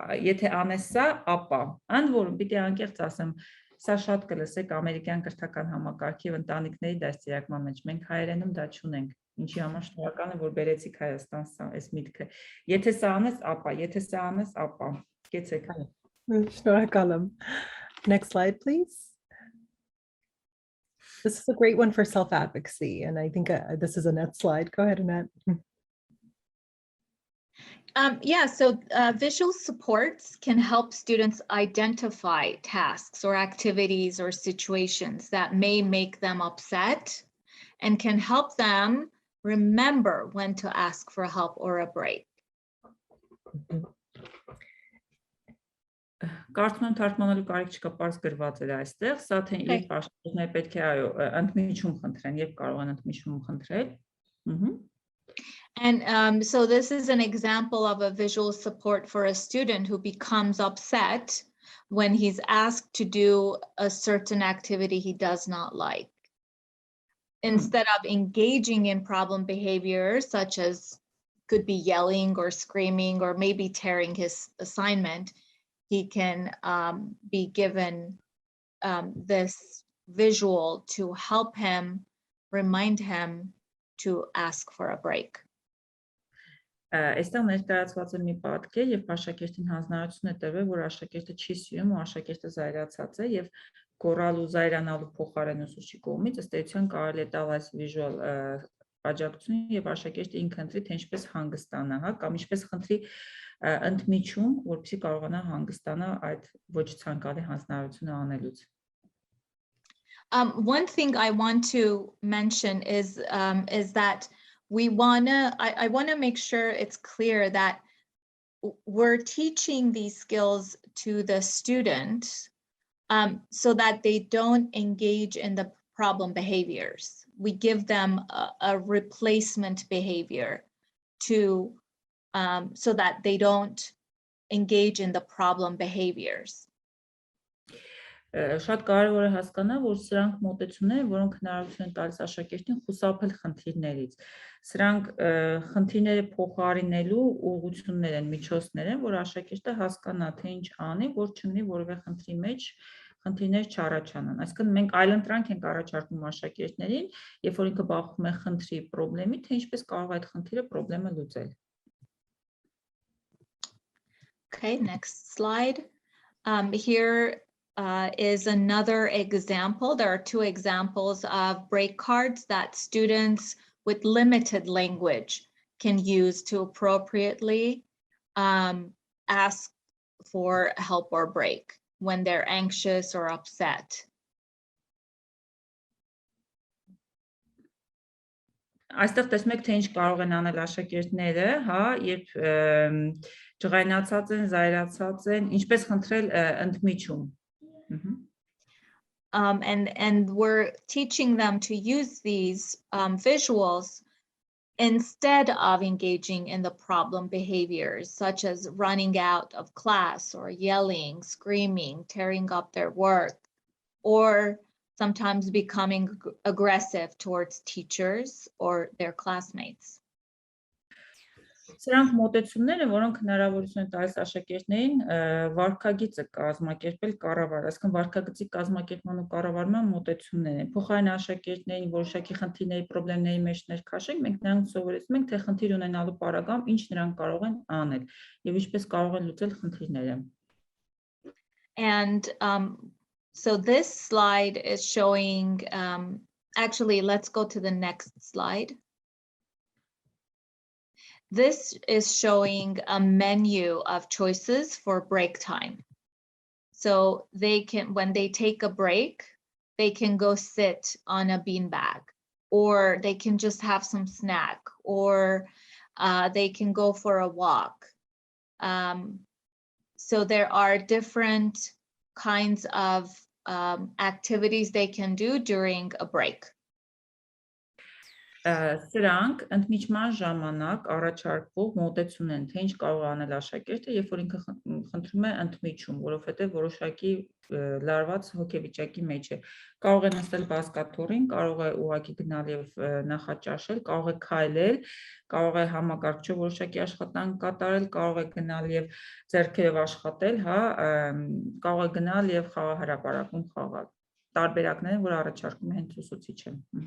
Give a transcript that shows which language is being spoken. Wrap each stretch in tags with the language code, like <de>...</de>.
<hy>Եթե անես սա, ապա ընդ որում պիտի անկեղծ ասեմ, սա շատ կլսեք ամերիկյան կրթական համակարգի եւ ընտանիքների դաստիարակման մեջ, մենք հայերենում դա չունենք։ Ինչի համար շնորհակալ եմ, որ բերեցիք Հայաստան սա, այս միտքը։ Եթե սա անես, ապա, եթե սա անես, ապա։ Գեցեք։ Շնորհակալ եմ.</hy> <en>Next slide, please. This is a great one for self-advocacy, and I think this is Aneth's slide. Go ahead, Annette. Yeah, so visual supports can help students identify tasks or activities or situations that may make them upset and can help them remember when to ask for help or a break.</en> <hy>Կարծում եմ թարգմանելու կարիք չկա, պարզ գրված էր այստեղ, սա թե երբ աշակերտները պետք է այո, ընդմիջում խնդրեն, երբ կարող են ընդմիջում խնդրել։</hy> <en>And so this is an example of a visual support for a student who becomes upset when he's asked to do a certain activity he does not like. Instead of engaging in problem behavior, such as could be yelling or screaming or maybe tearing his assignment, he can be given this visual to help him, remind him to ask for a break.</en> <hy>Այստեղ ներկայացված է մի պատկեր, երբ աշակերտին հանձնարարություն է տրվել, որ աշակերտը չի սիրում ու աշակերտը զայրացած է եւ գոռալու զայրանալու փոխարեն ուսուցչի կողմից ըստ էության կարելի է տալ այս վիժուալ աջակցություն եւ աշակերտը ինքը ընտրի թե ինչպես հանգստանա, հա, կամ ինչպես խնդրի ընդմիջում, որպեսզի կարողանա հանգստանալ այդ ոչ ցանկալի հանձնարարությունը անելուց.</hy> <en>One thing I want to mention is that I wanna make sure it's clear that we're teaching these skills to the student so that they don't engage in the problem behaviors. We give them a replacement behavior to so that they don't engage in the problem behaviors.</en> <hy>Շատ կարևոր է հասկանալ, որ սրանք մոտեցումներ են, որոնք հնարավորություն են տալիս աշակերտին խուսափել խնդիրներից։ Սրանք խնդիրները փոխարինելու ուղղություններ են, միջոցներ են, որ աշակերտը հասկանա, թե ինչ անի, որ չնի որևէ խնդրի մեջ խնդիրներ չառաջանան։ Այսինքն մենք այլընտրանք ենք առաջարկում աշակերտներին, երբ որ ինքը բախվում է խնդրի խնդրի, թե ինչպես կարող է այդ խնդիրը խնդրը լուծել։</hy> <en>Okay, next slide. Here is another example. There are two examples of break cards that students with limited language can use to appropriately ask for help or break when they're anxious or upset.</en> <hy>Այստեղ տեսնում եք, թե ինչ կարող են անել աշակերտները, հա, երբ ջղայնացած են, զայրացած են, ինչպես խնդրել ընդմիջում.</hy> <en>And we're teaching them to use these visuals instead of engaging in the problem behaviors, such as running out of class or yelling, screaming, tearing up their work, or sometimes becoming aggressive towards teachers or their classmates.</en> <hy>Սրանք մոտեցումներ են, որոնք հնարավորություն են տալիս աշակերտներին վարքագիծը կազմակերպել կառավար, այսինքն վարքագծի կազմակերպման ու կառավարման մոտեցումներ են։ Փոխարեն աշակերտներին որոշակի խնդիրների, խնդիրների մեջ ներքաշենք, մենք նրանց սովորեցնում ենք, թե խնդիր ունենալու պարագայում ինչ նրանք կարող են անել եւ ինչպես կարող են լուծել խնդիրները։</hy> <en>And so this slide is showing, actually, let's go to the next slide. This is showing a menu of choices for break time. So they can, when they take a break, they can go sit on a beanbag, or they can just have some snack, or they can go for a walk. So there are different kinds of activities they can do during a break.</en> <hy>Սրանք ընդմիջման ժամանակ առաջարկվող մոտեցում են, թե ինչ կարող է անել աշակերտը, երբ որ ինքը խնդրում է ընդմիջում, որովհետև որոշակի լարված հոգեվիճակի մեջ է։ Կարող է նստել բազկաթոռին, կարող է ուղղակի գնալ եւ նախաճաշել, կարող է քայլել, կարող է համակարգչով որոշակի աշխատանք կատարել, կարող է գնալ եւ ձեռքերով աշխատել, հա, կարող է գնալ եւ խաղահրապարակում խաղալ։ Տարբերակներ, որ առաջարկում է հենց ուսուցիչը։</hy>